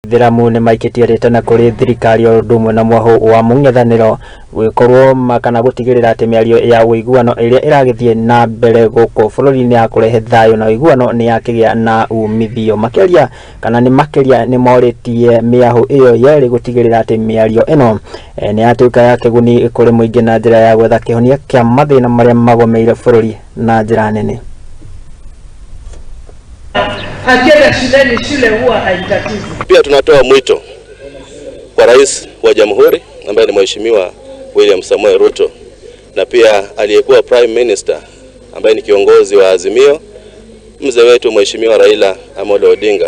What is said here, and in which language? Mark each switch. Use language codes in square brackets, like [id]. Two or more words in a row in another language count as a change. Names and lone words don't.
[ki] Thiramu nĩ maikĩtie rĩtana kũrĩ thirikari o ũndũ ũmwe na mwaho wa mũng'ethanĩro gũkorwo makana gũtigĩrĩra atĩ mĩario ya ũiguano ĩrĩa ĩragĩthiĩ na mbere gũkũ bũrũri-inĩ ya kũrehe thayũ na ũiguano nĩ yakĩgĩa na umithio makĩria, kana nĩ makĩria nĩ morĩtie mĩaho ĩyo yerĩ gũtigĩrĩra atĩ mĩario ĩno nĩ yatuĩka ya kĩguni kũrĩ mũingĩ na njĩra ya gwetha kĩhonia kĩa mathĩna marĩa magomeire bũrũri na njĩra nene. [sw] Akienda shuleni, shule huwa haitatizi. Pia tunatoa mwito kwa Rais wa Jamhuri ambaye ni Mheshimiwa William Samoei Ruto, na pia aliyekuwa [en] Prime Minister [sw] ambaye ni kiongozi wa Azimio, mzee wetu Mheshimiwa Raila Amolo Odinga.